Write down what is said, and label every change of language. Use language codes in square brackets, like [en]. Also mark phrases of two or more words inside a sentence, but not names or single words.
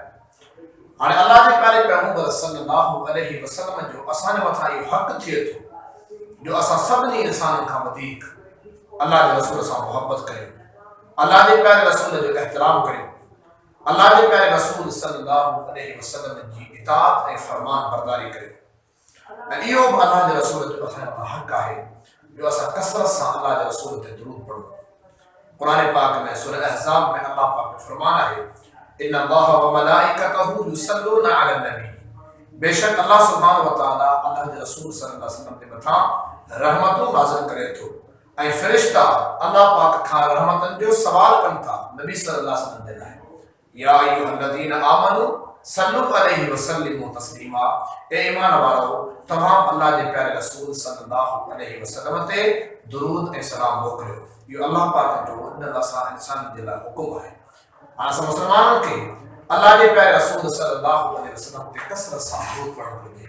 [sd] हाणे अल्लाह के प्यारे पैगंबर [ar] صلى الله عليه وسلم [sd] जो असांजे मथां इहो हक़ थिए थो जो असां सभिनी इंसाननि खां वधीक अल्लाह के रसूल सां मोहब्बत करियूं, अल्लाह के प्यारे रसूल जो एहतराम करियूं, अल्लाह के प्यारे रसूल [ar] صلى الله عليه وسلم [sd] जी इताअत ऐं फरमान बरदारी करियूं। ऐं इहो बि अल्लाह के रसूल जो असांजे मथां हक़ आहे जो असां कसरत सां अल्लाह के रसूल ते दुरूद पढ़ूं। कुरान पाक में सूरह अहज़ाब में अल्लाह पाक जो फरमान है [ar] إن الله وملائكته يصلون على نبي, [sd] बेशक अल्लाह [ar] سبحانه وتعالى [sd] अल्लाह के रसूल [ar] صلى الله عليه وسلم [sd] के मथां रहमतूं नाज़िल करे थो ऐं फ़रिश्ता अल्लाह पाक खां रहमतन जो सवाल कनि था नबी [ar] صلى الله عليه وسلم [sd] जे लाइ। [ar] يا أيها الذين آمنوا صلوا عليه وسلموا تسليما, [sd] ए ईमान वारो तमाम अल्लाह के प्यारे रसूल [ar] صلى الله عليه وسلم [sd] ते दुरूद ऐं सलाम मोकिलियो। इहो अल्लाह पाक जो इन असां इंसान जे लाइ हुकुम आहे। हाणे असां मुस्लमाननि खे अल्लाह के प्यारे रसूल [ar] صلى الله عليه وسلم [sd] ते कसरत सां दुरूद पढ़णु घुरिजे।